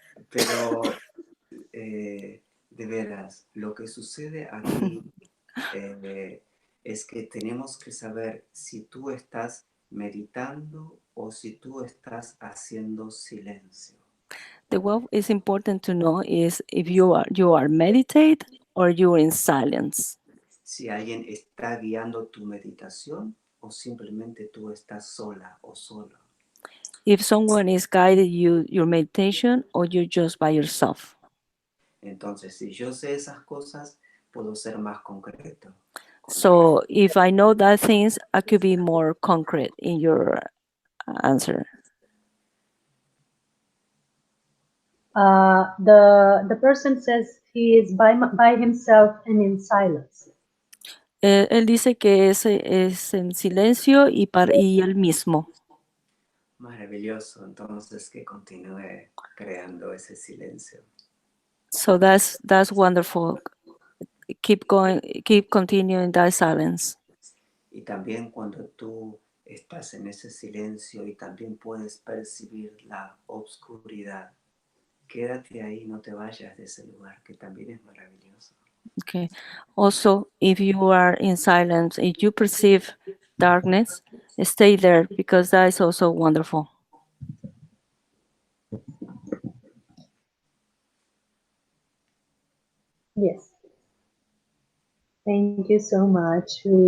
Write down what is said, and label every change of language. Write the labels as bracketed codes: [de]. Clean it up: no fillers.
[es] Pero de veras, lo que sucede aquí es que tenemos que saber si tú estás meditando o si tú estás haciendo silencio. [en] What is important to know is if you are meditate or you're in silence. [es] Si alguien está guiando tu meditación o simplemente tú estás sola o solo. [en] If someone is guiding your meditation or you're just by yourself. [es] Entonces, si yo sé esas cosas, puedo ser más concreto. [en] So if I know that things, I could be more concrete in your answer. The person says he is by himself and in silence. [es] Él dice que es en silencio y él mismo. Maravilloso, entonces que continúe creando ese silencio. [en] So that's wonderful. Keep going, keep continuing that silence. [es] Y también cuando tú estás en ese silencio y también puedes percibir la obscuridad, quédate ahí, no te vayas de ese lugar, que también es maravilloso. [en] Okay. Also, if you are in silence, if you perceive darkness, stay there because that is also wonderful. Yes. Thank you so much.